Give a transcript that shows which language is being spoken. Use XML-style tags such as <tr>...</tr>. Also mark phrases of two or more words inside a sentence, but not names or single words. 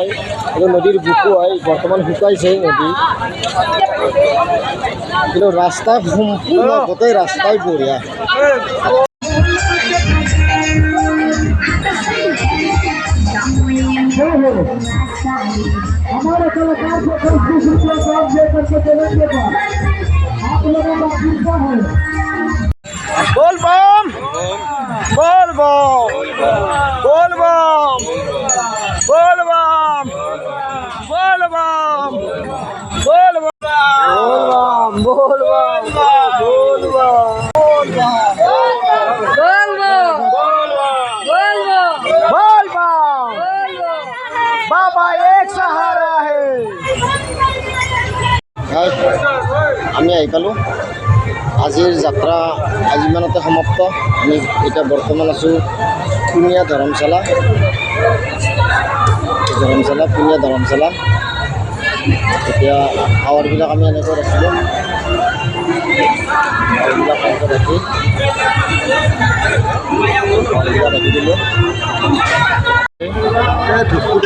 <as>এইটো নদীৰ বুকু হয়, বৰ্তমান শুকাইছে নদী, কিন্তু ৰাস্তা সম্পূৰ্ণ গোটেই ৰাস্তাই বঢ়িয়া।</as> <hi>हमारे कलाकार को 20 रुपया काम दे करके चलेंगे आप लोगों का कृपा है। बोल बम बोल बम बोल बम बोल बम बोल बम बोल बम बोल बम बोल बम बाबा एक सहारा है।</hi> <as>আমি আহি পালোঁ, আজিৰ যাত্ৰা আজি ইমানতে সমাপ্ত। আমি এতিয়া বৰ্তমান আছোঁ পুনিয়া ধৰ্মশালা, পুনিয়া ধৰ্মশালা। এতিয়া খাৱাৰবিলাক আমি এনেকৈ ৰাখিলোঁ, খাৱাৰবিলাক ৰাখি দিলোঁ।</as>